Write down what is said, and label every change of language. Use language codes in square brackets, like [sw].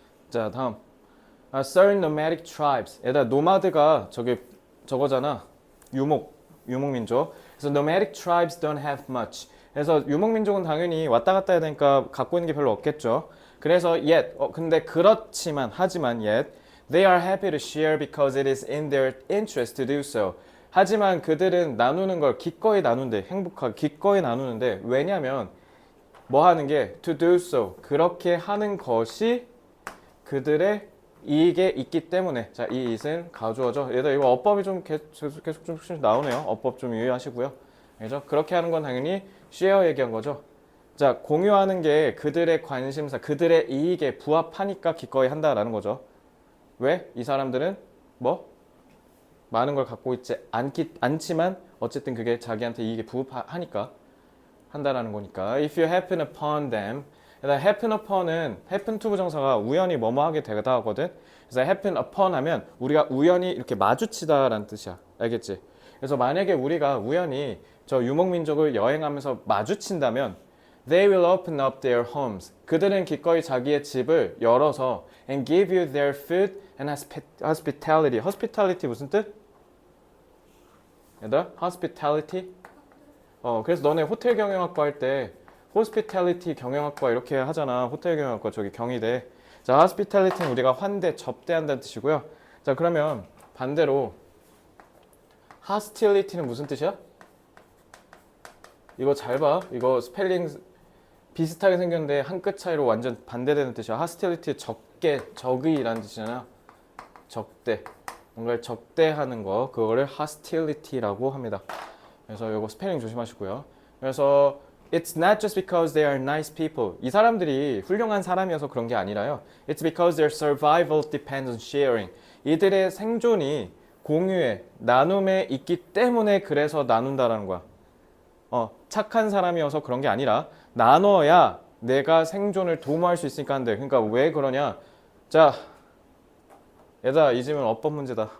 [en] 자, 다음. Certain nomadic tribes. [ko] 얘들아, 노마드가 저거잖아. 유목민족. [en] 그래서 nomadic tribes don't have much. [ko] 그래서 유목민족은 당연히 왔다 갔다 해야 되니까 갖고 있는 게 별로 없겠죠. 그래서 근데 하지만 [en] yet, they are happy to share because it is in their interest to do so. [ko] 하지만 그들은 나누는 걸 기꺼이 나눈대. 행복하게 기꺼이 나누는데, 왜냐면 뭐 하는 게 [en] to do so. [ko] 그렇게 하는 것이 그들의 이익에 있기 때문에. 자, 이 it은 가주어죠. 얘들 이거 어법이 좀 계속 좀 나오네요. 어법 좀 유의하시고요. 그죠? 그렇게 하는 건 당연히 share 얘기한 거죠. 자, 공유하는 게 그들의 관심사, 그들의 이익에 부합하니까 기꺼이 한다라는 거죠. 왜? 이 사람들은 많은 걸 갖고 있지 않지만 어쨌든 그게 자기한테 이익에 부합하니까 한다라는 거니까. [en] If you happen upon them. happen upon은 happen to [ko] 부정사가 우연히 뭐뭐하게 되다 하거든. 그래서 happen upon 하면 우리가 우연히 이렇게 마주치다라는 뜻이야. 알겠지? 그래서 만약에 우리가 우연히 저 유목민족을 여행하면서 마주친다면 [en] they will open up their homes. [ko] 그들은 기꺼이 자기의 집을 열어서 [en] and give you their food and hospitality. [ko] hospitality 무슨 뜻? 얘들아? hospitality? 그래서 너네 호텔 경영학과 할 때 호스피탈리티 경영학과 이렇게 하잖아. 호텔 경영학과 저기 경희대. 자, hospitality는 우리가 환대, 접대한다는 뜻이고요. 자, 그러면 반대로 hostility는 무슨 뜻이야? 이거 잘 봐. 이거 스펠링 비슷하게 생겼는데 한 끗 차이로 완전 반대되는 뜻이야. hostility 적의라는 뜻이잖아. 적대. 뭔가를 적대하는 거. 그거를 hostility라고 합니다. 그래서 이거 스펠링 조심하시고요. [en] 그래서 It's not just because they are nice people. [ko] 이 사람들이 훌륭한 사람이어서 그런 게 아니라요. [en] It's because their survival depends on sharing. [ko] 이들의 생존이 공유에, 나눔에 있기 때문에 그래서 나눈다라는 거야. 착한 사람이어서 그런 게 아니라 나눠야 내가 생존을 도모할 수 있으니까 한대. 그러니까 왜 그러냐? 자, 얘들아, 이 질문 어법 문제다.